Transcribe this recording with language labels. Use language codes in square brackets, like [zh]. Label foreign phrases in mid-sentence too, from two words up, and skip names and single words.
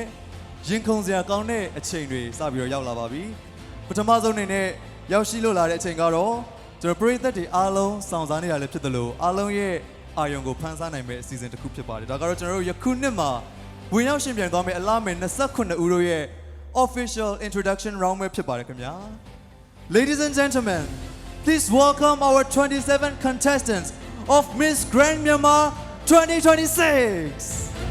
[my] ရင်ခုန်စရာကောင်းတဲ့အချိန်တွေစပြီးတော့ရောက်လာပါပြီပထမဆုံးအနေနဲ့ရောက်ရှိလို့လာတဲ့အချိန်ကတော့ကျွန်တော်ပရိသတ်တွေအားလုံးစောင့်စားနေရလဲဖြစ်တယ်လို့အားလုံးရဲ့အာယုံကိုဖန်ဆားနိုင်မဲ့အစီအစဉ်တစ်ခုဖြစ်ပါတယ်ဒါကတော့ကျွန်တော်တို့ယခုနှစ်မှာဝင်ရောက်ရှင်ပြန်သွားမယ့်အလားမယ်29ဦးတို့ရဲ့ [en] official introduction round [my] ပဲဖြစ်ပါတယ်ခင်ဗျာ [en] Ladies and gentlemen please welcome our 27 contestants of Miss Grand Myanmar 2026